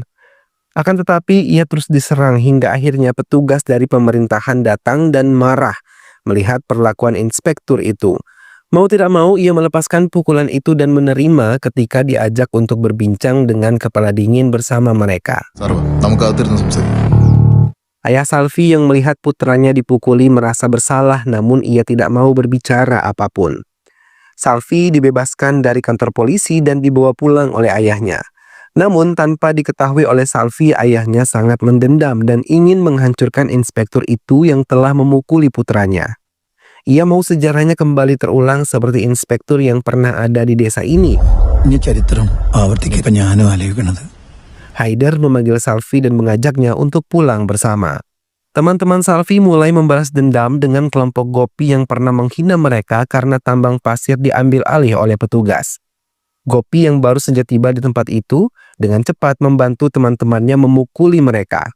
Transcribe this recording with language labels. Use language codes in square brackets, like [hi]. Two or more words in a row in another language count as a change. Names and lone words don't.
[id] Akan tetapi ia terus diserang hingga akhirnya petugas dari pemerintahan datang dan marah. melihat perlakuan inspektur itu. Mau tidak mau, ia melepaskan pukulan itu dan menerima ketika diajak untuk berbincang dengan kepala dingin bersama mereka. [ml] സർവ നമുക്ക് അകത്തിരുന്ന് സംസാരിക്കാം. [id] Ayah Salvi yang melihat putranya dipukuli merasa bersalah, namun ia tidak mau berbicara apapun. Salvi dibebaskan dari kantor polisi dan dibawa pulang oleh ayahnya. Namun tanpa diketahui oleh Salvi, ayahnya sangat mendendam dan ingin menghancurkan inspektur itu yang telah memukuli putranya. Ia mau sejarahnya kembali terulang seperti inspektur yang pernah ada di desa ini. [ml] ഇനി ചരിത്രം ആവർത്തിക്കാൻ ഞാനും ആലോചിക്കണത്. [id] Haider memanggil Salvi dan mengajaknya untuk pulang bersama. Teman-teman Salvi mulai membalas dendam dengan kelompok Gopi yang pernah menghina mereka karena tambang pasir diambil alih oleh petugas. Gopi yang baru saja tiba di tempat itu dengan cepat membantu teman-temannya memukuli mereka.